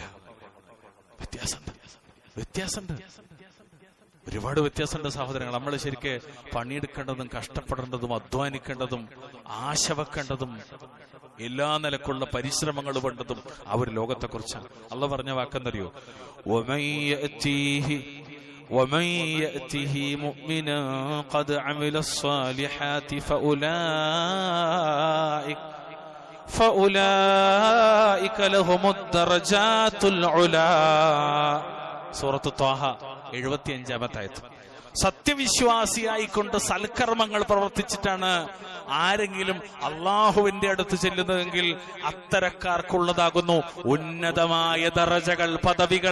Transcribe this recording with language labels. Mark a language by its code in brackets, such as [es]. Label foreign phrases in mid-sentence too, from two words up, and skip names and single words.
[ml] വ്യത്യാസമുണ്ട്, ഒരുപാട് വ്യത്യാസമുണ്ട് സഹോദരങ്ങൾ. നമ്മൾ ശരിക്ക് പണിയെടുക്കേണ്ടതും കഷ്ടപ്പെടേണ്ടതും അധ്വാനിക്കേണ്ടതും ആശ വെക്കേണ്ടതും എല്ലാ നിലക്കുള്ള പരിശ്രമങ്ങൾ വേണ്ടതും ആ ഒരു ലോകത്തെക്കുറിച്ചാണ്. അള്ളാഹ് പറഞ്ഞ വാക്കെന്നറിയോ? [ar] ومن يأته مؤمنا قد عمل الصالحات فأولئك لهم الدرجات العلى. [ml] സൂറത്ത് ത്വാഹ 75-ാമത്തെ ആയത്ത്. സത്യവിശ്വാസിയായിക്കൊണ്ട് സൽക്കർമ്മങ്ങൾ പ്രവർത്തിച്ചിട്ടാണ് ആരെങ്കിലും അള്ളാഹുവിന്റെ അടുത്ത് ചെല്ലുന്നതെങ്കിൽ അത്തരക്കാർക്കുള്ളതാകുന്നു ഉന്നതമായ ദറജകൾ, പദവികൾ.